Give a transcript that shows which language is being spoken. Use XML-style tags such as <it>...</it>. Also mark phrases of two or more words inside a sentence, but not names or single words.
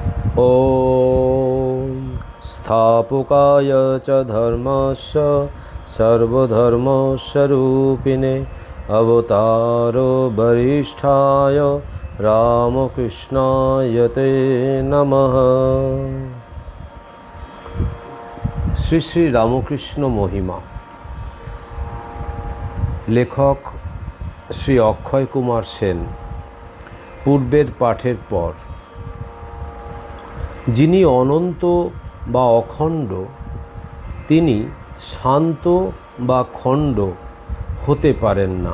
<sa>ॐ स्थापकाय च धर्मस्य सर्वधर्मस्वरूपिणे अवतारो वरिष्ठाय रामकृष्णाय ते नमः।</sa> <bn>শ্রী শ্রী রামকৃষ্ণ মহিমা। লেখক শ্রী অক্ষয় কুমার সেন। পূর্বের পাঠের পর, যিনি অনন্ত বা অখণ্ড তিনি শান্ত বা খণ্ড হতে পারেন না।</bn>